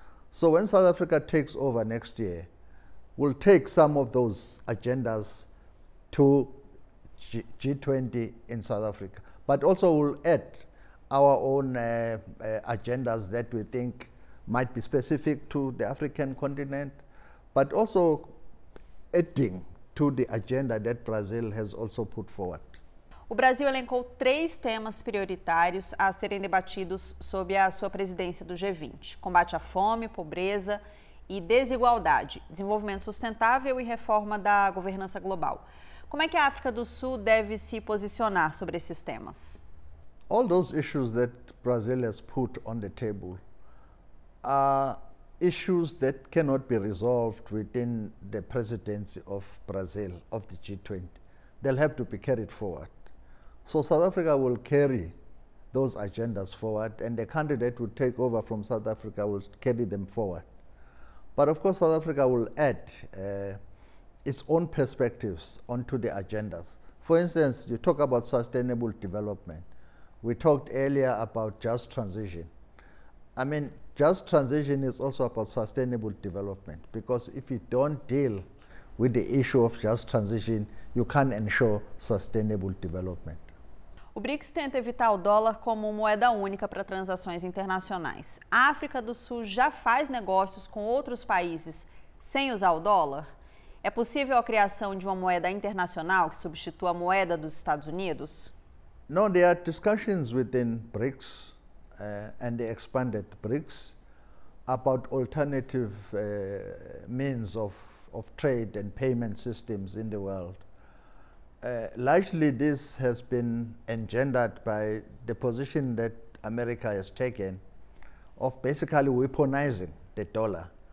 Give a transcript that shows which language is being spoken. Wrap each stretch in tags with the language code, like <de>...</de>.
<en>So when South Africa takes over next year, we'll take some of those agendas to G20 in South Africa, but also we'll add our own agendas that we think might be specific to the African continent, but also adding to the agenda that Brazil has also put forward.</en> <pt>O Brasil elencou 3 temas prioritários a serem debatidos sob a sua presidência do G20: combate à fome, pobreza e desigualdade, desenvolvimento sustentável e reforma da governança global. Como é que a África do Sul deve se posicionar sobre esses temas?</pt> <en>All those issues that Brazil has put on the table are issues that cannot be resolved within the presidency of Brazil, of the G20. They'll have to be carried forward. So South Africa will carry those agendas forward, and the country that will take over from South Africa will carry them forward. But of course, South Africa will add its own perspectives onto the agendas. For instance, you talk about sustainable development. We talked earlier about just transition. I mean, just transition is also about sustainable development, because if you don't deal with the issue of just transition, you can't ensure sustainable development.</en> <pt>O BRICS tenta evitar o dólar como moeda única para transações internacionais. A África do Sul já faz negócios com outros países sem usar o dólar? É possível a criação de uma moeda internacional que substitua a moeda dos Estados Unidos?</pt> <en>No, there are discussions within BRICS and the expanded BRICS about alternative means of trade and payment systems in the world. Largely this has been engendered by the position that America has taken of basically weaponizing the dollar.</en>